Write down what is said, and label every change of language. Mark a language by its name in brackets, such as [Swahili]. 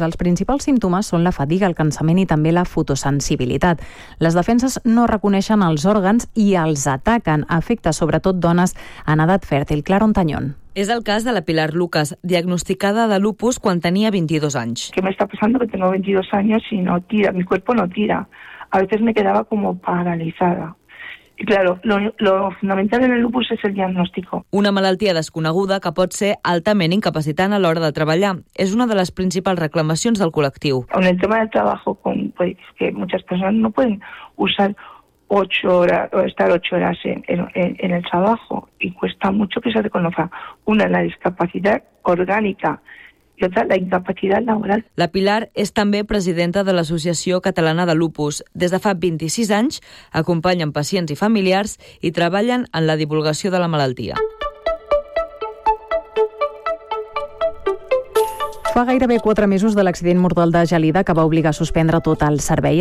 [Catalan] Els principals símptomes són la fatiga, el cansament i també la fotosensibilitat. Les defenses no reconeixen els òrgans i els ataquen. Afecta sobretot dones en edat fèrtil. Clara Ontañón. És el cas de la Pilar Lucas, diagnosticada de lupus quan tenia 22 anys. [Spanish] ¿Qué me está pasando? Que tengo 22 años y no tira. Mi cuerpo no tira. A veces me quedaba como paralizada. I claro, lo fundamental en el lupus és el diagnóstico. [Catalan] Una malaltia desconeguda que pot ser altament incapacitant a l'hora de treballar. És una de les principals reclamacions del col·lectiu. [Spanish] En el tema del trabajo, pues, que muchas personas no pueden usar 8 horas o estar 8 horas en el trabajo y cuesta mucho que se reconozca. Una, la discapacidad orgánica. [Catalan] La incapacitat laboral. La Pilar és també presidenta de l'Associació Catalana de Lupus. Des de fa 26 anys acompanyen pacients i familiars i treballen en la divulgació de la malaltia. Fa gairebé 4 mesos de l'accident mortal de Gelida que va obligar a suspendre tot el servei.